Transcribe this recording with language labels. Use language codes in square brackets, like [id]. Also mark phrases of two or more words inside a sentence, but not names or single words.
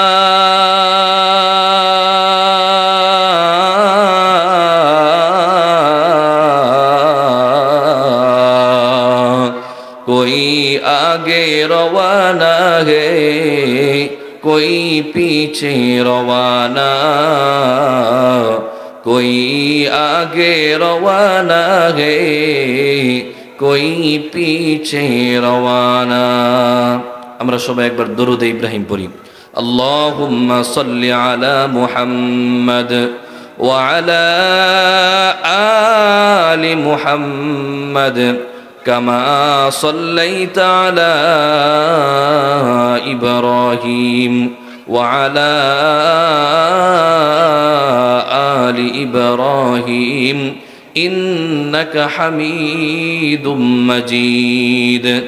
[ur] کوئی آگے روانہ ہے کوئی پیچھے روانہ کوئی آگے روانہ ہے کوئی پیچھے روانہ [bn] আমরা সবাই একবার দরুদ ইব্রাহিম পড়ি [ar] اللهم صل على محمد وعلى آل محمد كما صليت على إبراهيم وعلى آل إبراهيم إنك حميد مجيد